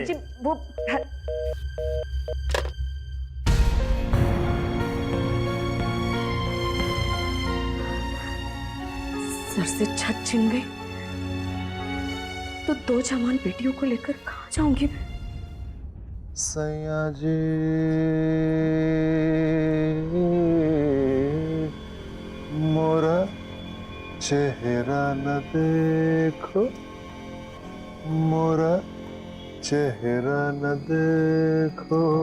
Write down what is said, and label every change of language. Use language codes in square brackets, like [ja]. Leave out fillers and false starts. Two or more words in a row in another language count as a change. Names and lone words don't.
[hi] जी वो सर से छत छिन गई तो 2 जवान बेटियों को लेकर कहाँ जाऊंगी मैं? सैया जी मोरा चेहरा न देखो, मोरा चेहरा न देखो